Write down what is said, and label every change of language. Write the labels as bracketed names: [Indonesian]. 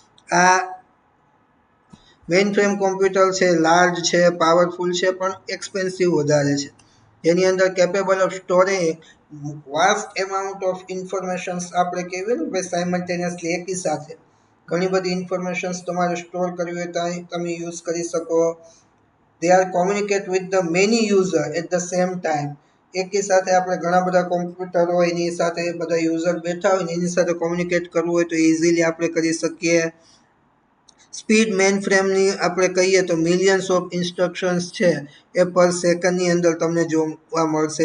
[Gujarati] આ main frame computer છે large છે, પાવરફુલ છે, પણ એક્સપેન્સિવ વધારે છે. જેની અંદર [English] capable of storage vast amount of informations, [Gujarati] આપણે કહેવાય ને ભાઈ સાયમલ્ટેનિયસલી એકી સાથે ઘણી બધી ઇન્ફોર્મેશન્સ તમારે સ્ટોર કરવી હોય તો તમે યુઝ કરી શકો. [English] they are communicate with the many user at the same time. [Gujarati] એકી સાથે આપણે ઘણા બધા કોમ્પ્યુટર હોય એની સાથે બધા યુઝર બેઠા હોય ને એની સાથે કોમ્યુનિકેટ કરવું હોય તો ઇઝીલી આપણે કરી શકીએ. સ્પીડ મેઇન ફ્રેમની આપણે કહીએ તો [English] millions of instructions [Gujarati] છે એ પર સેકન્ડની અંદર તમને જોવા મળશે.